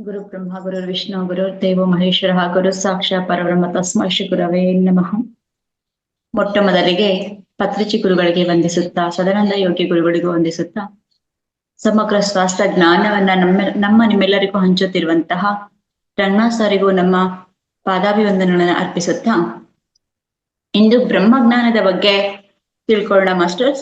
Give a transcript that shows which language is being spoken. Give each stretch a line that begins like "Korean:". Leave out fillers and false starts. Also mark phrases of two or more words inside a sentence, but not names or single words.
Sanskrit: ಬ್ರಹ್ಮ ಗುರು ವಿಷ್ಣು ಗುರು ದೇವೋ ಮಹೇಶ್ವರ ಗುರು ಸಾಕ್ಷಾತ್ ಪರಬ್ರಹ್ಮ ತಸ್ಮೈ ಶ್ರೀ ಗುರವೇ ನಮಃ.
Kannada: ಮೊಟ್ಟ ಮೊದಲಿಗೆ ಪತ್ರಿಜಿ ಗುರುಗಳಿಗೆ ವಂದಿಸುತ್ತಾ, ಸದಾನಂದ ಯೋಗಿ ಗುರುಗಳಿಗೂ ವಂದಿಸುತ್ತಾ, ಸಮಗ್ರ ಸ್ವಾಸ್ಥ್ಯ ಜ್ಞಾನವನ್ನ ನಮ್ಮ ನಿಮ್ಮೆಲ್ಲರಿಗೂ ಹಂಚುತ್ತಿರುವಂತಹ ರಂಗನಾಥ ಸರಿಗೂ ನಮ್ಮ ಪಾದಾಭಿವಂದನೆಗಳನ್ನು ಅರ್ಪಿಸುತ್ತಾ, ಇಂದು ಬ್ರಹ್ಮಜ್ಞಾನದ ಬಗ್ಗೆ ತಿಳ್ಕೊಳ್ಳೋಣ ಮಾಸ್ಟರ್ಸ್.